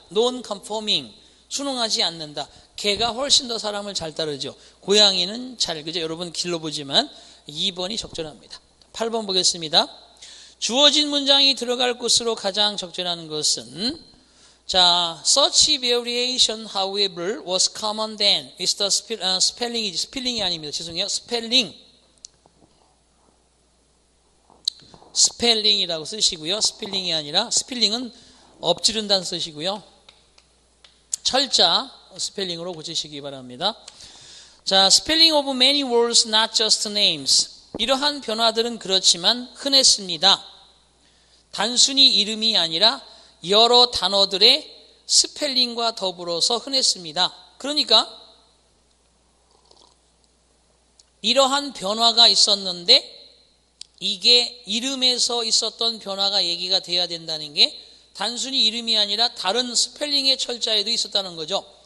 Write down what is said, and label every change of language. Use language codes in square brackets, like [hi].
[ko] non-conforming, 순응하지 않는다. 개가 훨씬 더 사람을 잘 따르죠. 고양이는 잘, 그죠? 여러분 길러보지만 2번이 적절합니다. 8번 보겠습니다. 주어진 문장이 들어갈 곳으로 가장 적절한 것은, 자, [en] such variation, however, was common then. It's the spelling [ko] 이 아닙니다. 죄송해요. 스펠링이라고 쓰시고요. 스필링이 아니라 스필링은 엎지른다는 뜻이고요. 철자 스펠링으로 고치시기 바랍니다. [en] 자, spelling of many words, not just names. [ko] 이러한 변화들은 그렇지만 흔했습니다. 단순히 이름이 아니라 여러 단어들의 스펠링과 더불어서 흔했습니다. 그러니까 이러한 변화가 있었는데 이게 이름에서 있었던 변화가 얘기가 돼야 된다는 게 단순히 이름이 아니라 다른 스펠링의 철자에도 있었다는 거죠.